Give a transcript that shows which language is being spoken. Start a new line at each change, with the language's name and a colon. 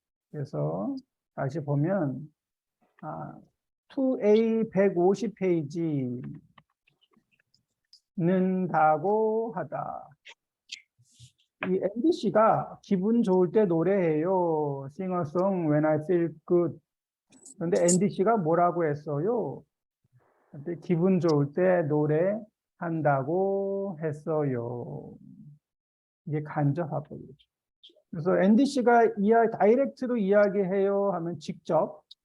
Korean: 그래서 다시 보면 2A 150페이지 는다고 하다. 이 MBC가 기분 좋을 때 노래해요.
English: Sing a song when I feel good.
Korean: 그런데 NDC가 뭐라고 했어요? 근데 기분 좋을 때 노래한다고 했어요. 이게 간접화법이죠. 그래서 NDC가 다이렉트로 이야기해요 하면 직접.